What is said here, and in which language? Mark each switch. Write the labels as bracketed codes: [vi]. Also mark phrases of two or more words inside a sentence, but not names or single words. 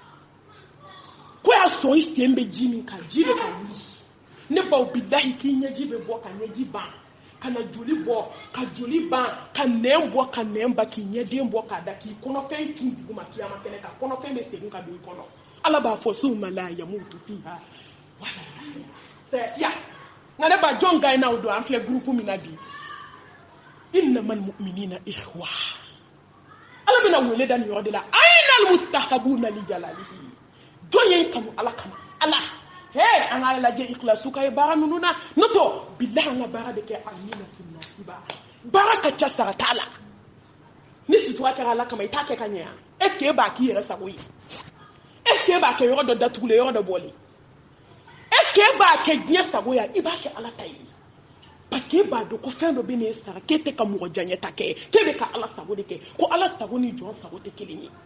[bm] ko y'a sɔn i sen bɛ ji min kan ji bɛ ka wuli ne baw bilahi k'i ɲɛji bɛ bɔ ka ɲɛji ban ka na joli bɔ ka joli ban ka nɛn bɔ ka nɛn ba k'i ɲɛden bɔ k'a da k'i kɔnɔfɛn cun duguma kiyama kɛnɛ kan kɔnɔfɛn bɛ segin ka don i kɔnɔ ala b'a fɔ [ar] ثم لا يموت فيها ولا يحيى [bm] nka ne ba jɔn ga n'aw don an filɛ groupe min na bi [ar] إنما المؤمنون إخوة [bm] ala bɛna wele da nin yɔrɔ de la [ar] أين المتحابون لجلالي [bm] jɔn ye kanu ala kama ala an ka lajɛ ikhlasu ka ye baara ninnu na n'o tɛ bilahi an ka baara de kɛ aminatu nasiba baara ka ca sara t'a la ni sutura kɛra ala kama i t'a kɛ ka ɲɛ [fr] est ce que [bm] e b'a k'i yɛrɛ sago ye [fr] est ce que [bm] e b'a kɛ yɔrɔ dɔ datugulen yɔrɔ dɔ bɔlen [fr] est ce que [bm] e b'a kɛ diɲɛ sago ye i b'a kɛ ala ta ye [fr] parce que [bm] e b'a dɔn ko fɛn dɔ bɛ n'e sara k'e tɛ ka mɔgɔ janya ta kɛ k'e bɛ ka ala sago de kɛ ko ala sago ni jɔn sago tɛ kelen